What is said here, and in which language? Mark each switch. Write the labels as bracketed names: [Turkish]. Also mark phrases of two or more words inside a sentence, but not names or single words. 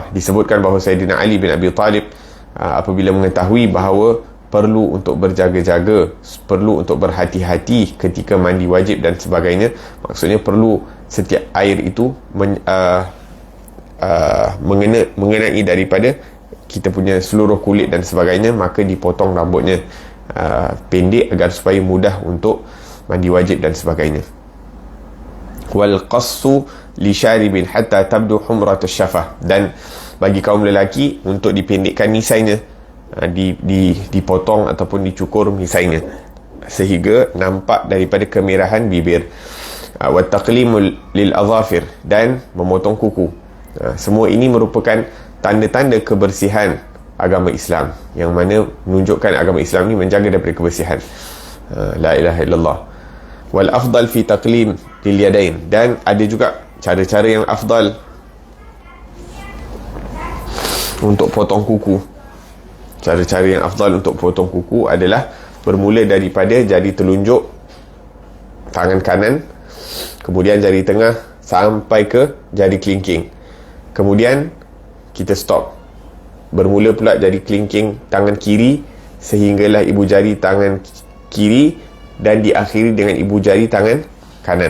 [Malay] Disebutkan bahawa Sayyidina Ali bin Abi Talib apabila mengetahui bahawa perlu untuk berjaga-jaga, perlu untuk berhati-hati ketika mandi wajib dan sebagainya, maksudnya perlu setiap air itu mengenai daripada kita punya seluruh kulit dan sebagainya, maka dipotong rambutnya pendek agar supaya mudah untuk mandi wajib dan sebagainya. [Arabic] والقص للشارب حتى تبدو حمرة الشفة, [Malay] dan bagi kaum lelaki untuk dipendekkan misainya, dipotong ataupun dicukur misainya sehingga nampak daripada kemerahan bibir. [Arabic] وتقليم للأظافر, [Malay] dan memotong kuku. Semua ini merupakan tanda-tanda kebersihan agama Islam, yang mana menunjukkan agama Islam ni menjaga daripada kebersihan. [Arabic] لا إله إلا الله. والأفضل في تقليم لليدين, [Malay] dan ada juga cara-cara yang afdal untuk potong kuku. Cara-cara yang afdal untuk potong kuku adalah bermula daripada jari telunjuk tangan kanan, kemudian jari tengah sampai ke jari kelingking, kemudian kita stop, bermula pula jari kelingking tangan kiri sehinggalah ibu jari tangan kiri, dan diakhiri dengan ibu jari tangan kanan.